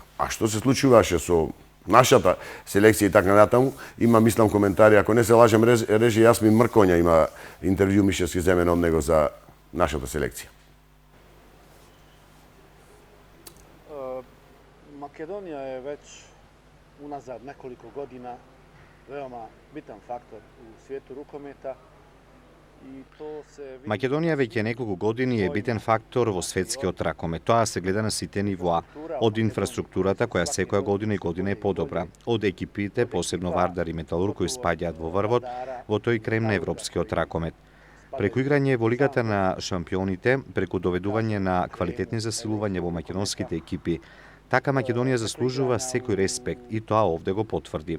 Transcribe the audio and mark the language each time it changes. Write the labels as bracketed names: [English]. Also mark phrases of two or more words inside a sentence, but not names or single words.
[Macedonian] А што се случуваше со нашата селекција и така натаму, има мислам коментари, ако не се лажем, режи Јасмин Мркоња има интервју мишевски земен од него за нашата селекција. Македонија е веќе [Serbian] unazad nekoliko godina veoma bitan faktor u svijetu rukometa i to se [Macedonian] Македонија веќе неколку години е битен фактор во светскиот ракомет. Тоа се гледа на сите нивоа, од инфраструктурата која секоја година и година е подобра, од екипите, посебно Вардар и Металур кои спаѓаат во врвот во тој крем на европскиот ракомет. Преку играње во Лигата на шампионите, преку доведување на квалитетни засилувања во македонските екипи, така Македонија заслужува секој респект и тоа овде го потврди.